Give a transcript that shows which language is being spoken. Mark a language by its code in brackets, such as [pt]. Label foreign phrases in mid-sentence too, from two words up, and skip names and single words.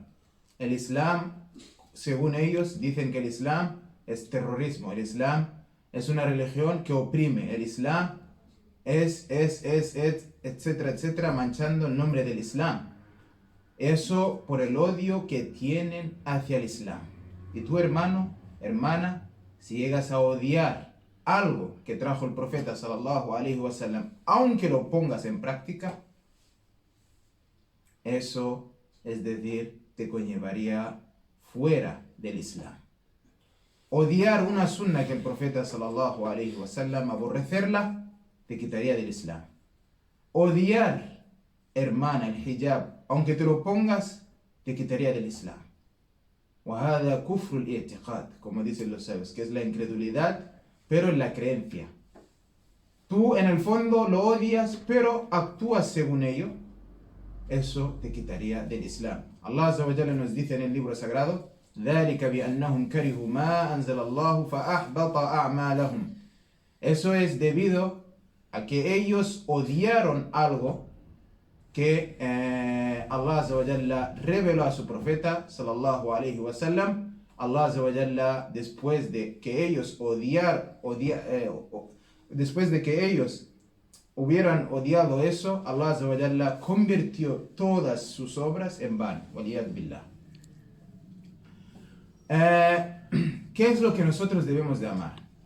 [es] El Islam, según ellos, dicen que el Islam es terrorismo, el Islam es una religión que oprime, el Islam es, etcétera, etcétera, manchando el nombre del Islam. Eso por el odio que tienen hacia el Islam. Y tú, hermano, hermana, si llegas a odiar algo que trajo el profeta [ar] صلى الله عليه وسلم, [es] aunque lo pongas en práctica, eso, es decir, te conllevaría fuera del Islam. Odiar una sunna que el profeta [ar] صلى الله عليه وسلم, [es] aborrecerla, te quitaría del Islam. Odiar, hermana, el hijab, aunque te lo pongas, te quitaría del Islam. [ar] وَهَذَا كُفْرُ الْإِعْتِقَادِ, [es] como dicen los sabios, que es la incredulidad, pero en la creencia. Tú en el fondo lo odias, pero actúas según ello, eso te quitaría del Islam. [ar] الله عز وجل [es] nos dice en el libro sagrado: [ar] ذَلِكَ بِأَنَّهُمْ كَرِهُوا مَا أَنزَلَ اللَّهُ فَأَحْبَطَ أَعْمَالَهُمْ. [es] Eso es debido a que ellos odiaron algo que [ar] الله عز وجل [es] reveló a su profeta [ar] صلى الله عليه وسلم. الله عز وجل, [es] después de que ellos después de que ellos hubieran odiado eso, [ar] الله عز وجل [es] convirtió todas sus obras en vano. [ar] والعياذ بالله. [es] ¿Qué es lo que nosotros debemos de amar?